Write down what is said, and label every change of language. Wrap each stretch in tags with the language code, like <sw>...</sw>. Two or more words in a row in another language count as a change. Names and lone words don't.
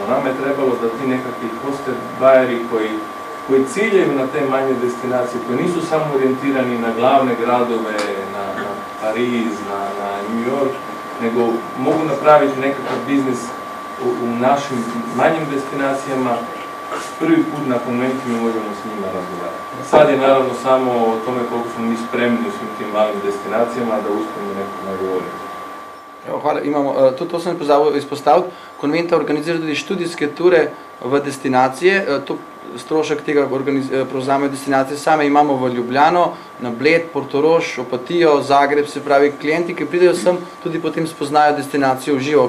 <hr>Nama je trebalo da ti nekakvi</hr> <en>Hosted Buyeri</en> <hr>koji ciljaju na te manje destinacije, koji nisu samo orijentirani na glavne gradove, na Pariz, na New York, nego mogu napraviti nekakav biznis u našim manjim destinacijama. Prvi put na Konventu mi možemo s njima razgovarati. Sad je naravno samo o tome koliko smo mi spremni u svim tim malim destinacijama da uspijemo nekog nagovoriti.</hr> <sl>Hvala, imamo, to sem pozabil izpostaviti. Konventa organizira tudi študijske ture v destinacije. To strošek tega prevzamejo destinacije same. Imamo v Ljubljano, na Bled, Portorož, Opatijo, Zagreb, se pravi klienti, ki pridejo sem, tudi potem spoznajo destinacijo v živo.</sl>